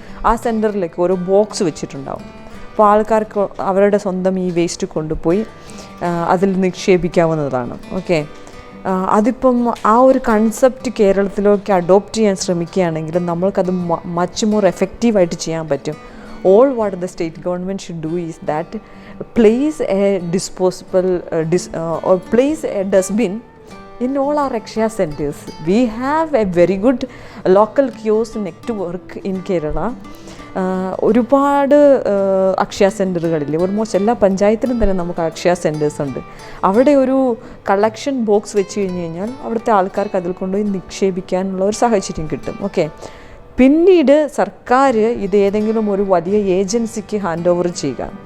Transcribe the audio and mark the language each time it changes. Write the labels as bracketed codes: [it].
[ml] ആ സെൻറ്ററിലേക്ക് ഓരോ ബോക്സ് വെച്ചിട്ടുണ്ടാവും. അപ്പോൾ ആൾക്കാർക്ക് അവരുടെ സ്വന്തം ഈ വേസ്റ്റ് കൊണ്ടുപോയി അതിൽ നിക്ഷേപിക്കാവുന്നതാണ്. ഓക്കെ, അതിപ്പം ആ ഒരു കൺസെപ്റ്റ് കേരളത്തിലേക്ക് അഡോപ്റ്റ് ചെയ്യാൻ ശ്രമിക്കുകയാണെങ്കിൽ നമ്മൾക്കത് [en] much more [ml] എഫക്റ്റീവായിട്ട് ചെയ്യാൻ പറ്റും. [en] All what the state government should do is that place a disposable or place a dustbin in all our Akshaya centers. We have a very good local kiosk network in Kerala. [ml] ഒരുപാട് Akshaya സെൻറ്ററുകളിൽ almost എല്ലാ പഞ്ചായത്തിലും തന്നെ നമുക്ക് Akshaya centres ഉണ്ട്. അവിടെ ഒരു collection box വെച്ച് കഴിഞ്ഞാൽ അവിടുത്തെ ആൾക്കാർക്ക് അതിൽ കൊണ്ടുപോയി നിക്ഷേപിക്കാനുള്ള ഒരു സാഹചര്യം കിട്ടും. ഓക്കെ, പിന്നീട് സർക്കാർ ഇത് ഏതെങ്കിലും ഒരു വലിയ ഏജൻസിക്ക് ഹാൻഡ് ഓവർ ചെയ്യുക.